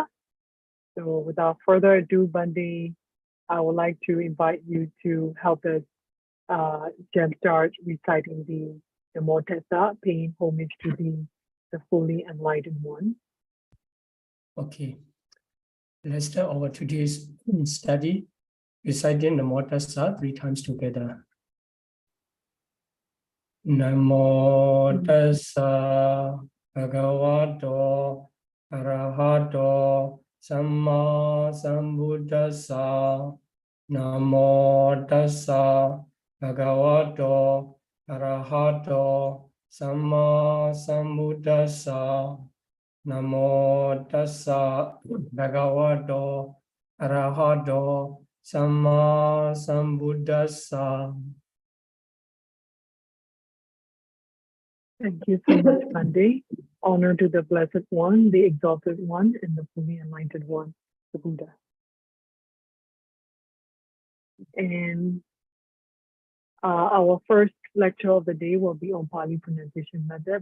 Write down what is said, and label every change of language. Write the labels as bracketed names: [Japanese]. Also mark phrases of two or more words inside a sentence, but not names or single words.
[English] So without further ado, Bundy, I would like to invite you to help us jumpstart reciting the [Pali] Namo Tassa, [English] paying homage to the fully enlightened one. Okay. Let's start our today's study, reciting [Pali] Namo Tassa [English] 3 times together. [Pali] Namo Tassa Bhagavato Arahato Samma Sambuddhassa. Namo Tassa Bhagavato Arahato Samma Sambuddhassa. Namo Tassa Bhagavato Arahato Samma Sambuddhassa. [English] Thank you so much, Bundy. Honor to the Blessed One, the Exalted One, and the fully enlightened one, the Buddha. And our first lecture of the day will be on Pāļi pronunciation method.